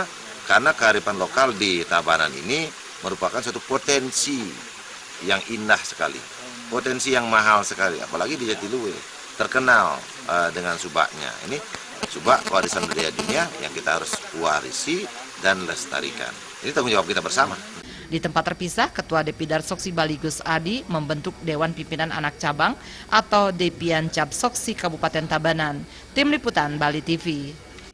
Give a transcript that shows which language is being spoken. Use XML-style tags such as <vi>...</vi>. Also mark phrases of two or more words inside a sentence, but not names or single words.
<id>Karena kearifan lokal di Tabanan ini merupakan suatu potensi yang indah sekali, potensi yang mahal sekali, apalagi di Jatiluwe terkenal dengan subaknya. Ini Subak warisan budaya dunia yang kita harus warisi dan lestarikan. Ini tanggung jawab kita bersama. Di tempat terpisah, Ketua Depidar Soksi Bali Gus Adi membentuk Dewan Pimpinan Anak Cabang atau Depian Cap Soksi Kabupaten Tabanan. Tim Liputan Bali TV.</id>